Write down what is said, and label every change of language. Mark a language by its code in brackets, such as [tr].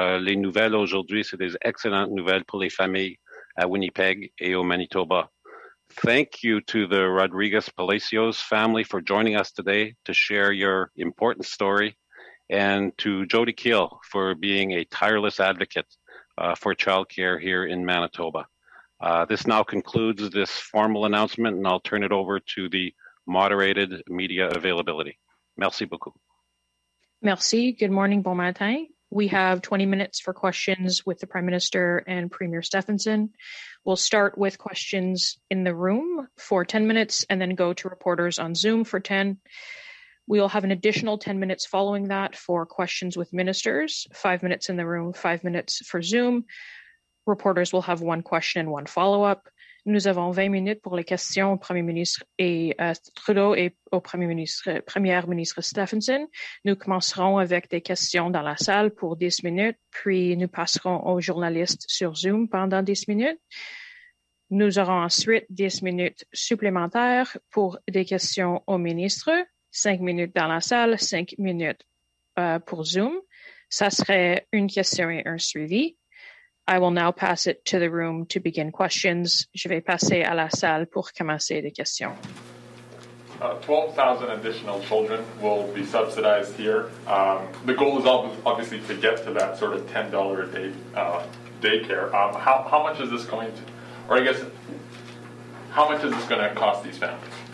[fr] Les nouvelles aujourd'hui, c'est des excellentes nouvelles pour les familles à Winnipeg et au Manitoba. [en] Thank you to the Rodriguez Palacios family for joining us today to share your important story, and to Jody Keel for being a tireless advocate for childcare here in Manitoba. This now concludes this formal announcement, and I'll turn it over to the moderated media availability. [fr] Merci beaucoup. Merci. [en] Good morning, [fr] bon matin. [en] We have 20 minutes for questions with the Prime Minister and Premier Stefanson. We'll start with questions in the room for 10 minutes and then go to reporters on Zoom for 10. We'll have an additional 10 minutes following that for questions with ministers, 5 minutes in the room, 5 minutes for Zoom. Reporters will have one question and one follow-up. [fr] Nous avons 20 minutes pour les questions au Premier ministre et Trudeau et au Premier ministre Stefanson. Nous commencerons avec des questions dans la salle pour 10 minutes, puis nous passerons aux journalistes sur Zoom pendant 10 minutes. Nous aurons ensuite 10 minutes supplémentaires pour des questions au ministre, 5 minutes dans la salle, 5 minutes pour Zoom. Ça serait une question et un suivi. [en] I will now pass it to the room to begin questions. [fr] Je vais passer à la salle pour commencer les questions. [en] 12,000 additional children will be subsidized here. The goal is obviously to get to that sort of $10 a day daycare. How much is this going to, or I guess, how much is this going to cost these families?